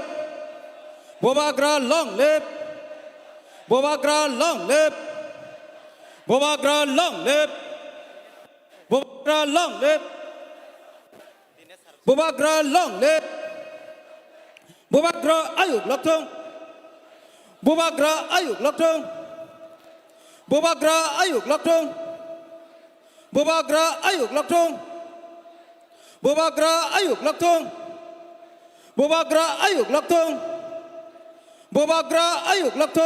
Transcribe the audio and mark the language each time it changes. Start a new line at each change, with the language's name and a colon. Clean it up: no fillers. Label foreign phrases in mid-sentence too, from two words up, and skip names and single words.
English: Bobagra long live. Bobagra long live. Bobagra long live. Bobagra long live. Bobagra long live.
Bodo: Bobagra ayuk loktong. Bobagra ayuk loktong. Bobagra ayuk loktong. Bobagra ayuk loktong. Bobagra ayuk loktong. Bobagra ayuk loktong. Bobagra ayuk loktong.